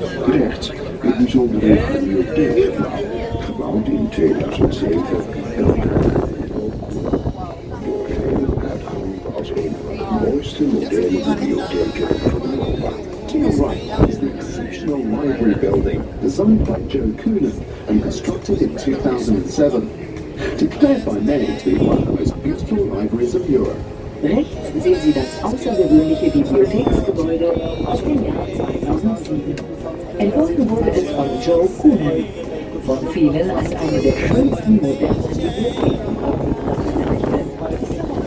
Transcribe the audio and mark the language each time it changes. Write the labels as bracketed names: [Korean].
[Dutch] rechts het bijzondere bibliotheekgebouw, gebouwd in 2007 en door velen uitgeroepen als een van de mooiste moderne bibliotheken van Europa. [English] To your right is the exceptional library building, designed by Joe Coonan and constructed in 2007. Declared by many to be one of the most beautiful libraries of Europe. [German] rechts sehen Sie das außergewöhnliche Bibliotheksgebäude aus dem Jahr 2007. Entworfen wurde es von Joe Coonan, von vielen als eine der schönsten modernen Bibliotheken Europas bezeichnet.